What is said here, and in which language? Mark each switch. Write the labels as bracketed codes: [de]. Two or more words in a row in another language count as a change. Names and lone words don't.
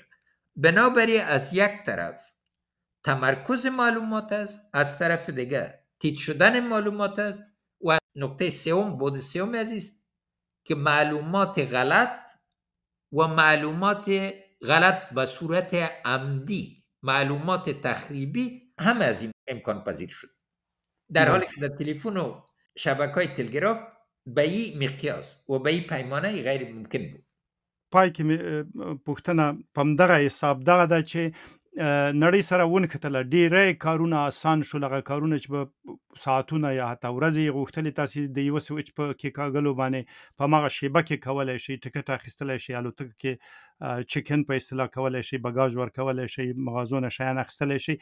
[fa] بنابراین از یک طرف تمرکز معلومات است، از طرف دیگه تیت شدن معلومات است و نکته سوم، بود سوم عزیز، که معلومات غلط و معلومات غلط به صورت عمدی، معلومات تخریبی هم از این امکان پذیر شد، در حالی که در تلفن و شبکه‌های تلگراف به این مقیاس و به این پیمانه غیر ممکن بود. [ps] پای کې پوښتنه پم دغه حساب دغه ده چې نړۍ سره ونښتله، ډېری کارونه آسان شول، هغه کارونه چې به ساعتونه یا حتی ورځې غوښتلې، تاسې د یوه سویچ په کېکاږلو باندې په هماغه شیبه کې کولی شئ، ټکټ اخیستلی شئ، الوتکه کې [en] check in [ps] په اصطلاح کولی شئ، بګاژ ورکولی شئ، مغازو نه شیان اخیستلی شئ.